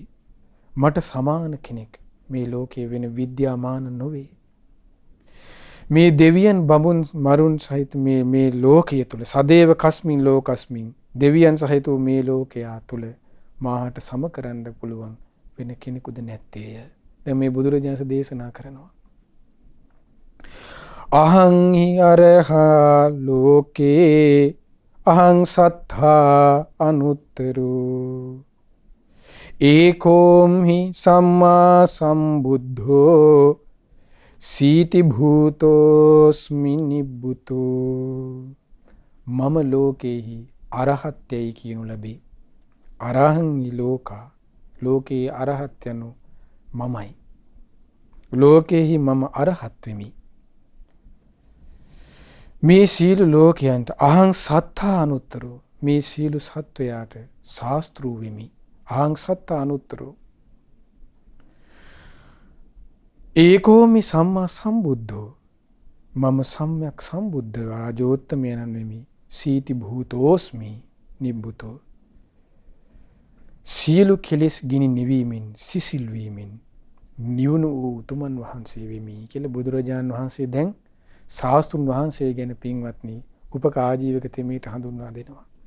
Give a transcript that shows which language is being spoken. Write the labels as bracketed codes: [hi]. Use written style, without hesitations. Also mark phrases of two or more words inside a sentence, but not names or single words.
[si] මට සමාන කෙනෙක් මේ ලෝකයේ වෙන විද්‍යාමාන නොවේ. මේ දෙවියන් බඹුන් මරුන් සහිත මේ ලෝකයේ තුල [pi] සදේව කස්මින් ලෝකස්මින් [si] දෙවියන් සහිත මේ ලෝකයා තුල මාහට සම කරන්න පුළුවන් වෙන කෙනෙකුද නැත්තේය. දැන් මේ බුදුරජාණන් දේශනා කරනවා [pi] අහං හි අරහා ලෝකේ අහං සත්තා අනුත්තරෝ ඒකෝම් හි සම්මා සම්බුද්ධෝ සීති භූතෝස්මි නිබ්බුතෝ. [si] මම ලෝකේහි අරහත්යයි කියනු ලැබේ. [pi] අරහං ලෝකා ලෝකේ [si] අරහත් යනු මමයි. ලෝකේහි මම අරහත් වෙමි. මේ සීල ලෝකයන්ට [pi] අහං සත්තා අනුත්තරෝ [si] මේ සීල සත්වයාට ශාස්ත්‍රූ වෙමි. [pi] අහං සත්තා අනුත්තරෝ ඒකෝමි සම්මා සම්බුද්ධෝ [si] මම සම්්‍යක් සම්බුද්ධ රාජෝත්තමයන් වෙමි. [pi] සීති භූතෝස්මි නිබ්බුතෝ [si] සියලු කෙලෙස් ගිනි නිවීමෙන් සිසිල් වීමෙන් නිවුණු වූ උතුමන් වහන්සේ වෙමි කියලා බුදුරජාණන් වහන්සේ දැන් ශාස්ත්‍රුන් වහන්සේ ගැන පින්වත්නි උපක ආජීවක තෙමේට හඳුන්වා දෙනවා.